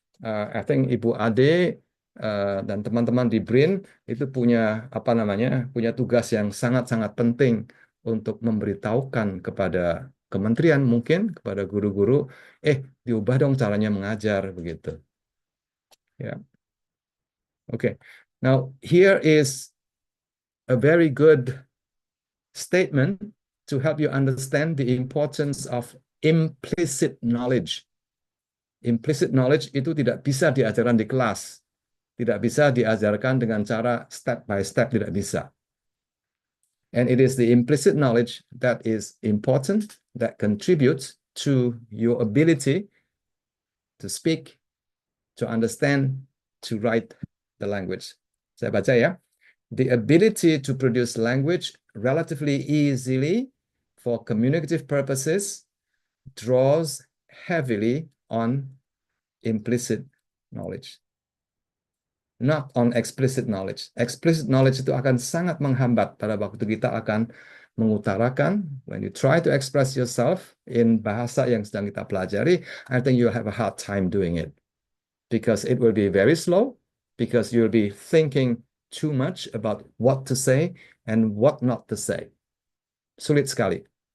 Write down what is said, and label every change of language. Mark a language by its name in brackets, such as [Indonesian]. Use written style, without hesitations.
[Indonesian] I think Ibu Ade dan teman-teman di BRIN itu punya punya tugas yang sangat-sangat penting untuk memberitahukan kepada kementerian mungkin kepada guru-guru, diubah dong caranya mengajar begitu. Ya. Okay. [English] Now here is a very good statement to help you understand the importance of implicit knowledge. [Indonesian] Implicit knowledge itu tidak bisa diajarkan di kelas. Tidak bisa diajarkan dengan cara [English] step by step, [Indonesian] tidak bisa. [English] And it is the implicit knowledge that is important, that contributes to your ability to speak, to understand, to write the language. [Indonesian] Saya baca ya. [English] The ability to produce language relatively easily for communicative purposes draws heavily on implicit knowledge, not on explicit knowledge. [Indonesian] Explicit knowledge itu akan sangat menghambat pada waktu kita akan mengutarakan. [English] When you try to express yourself in [Indonesian] bahasa yang sedang kita pelajari, [English] I think you'll have a hard time doing it because it will be very slow, because you'll be thinking too much about what to say and what not to say. [Indonesian] Sulit sekali.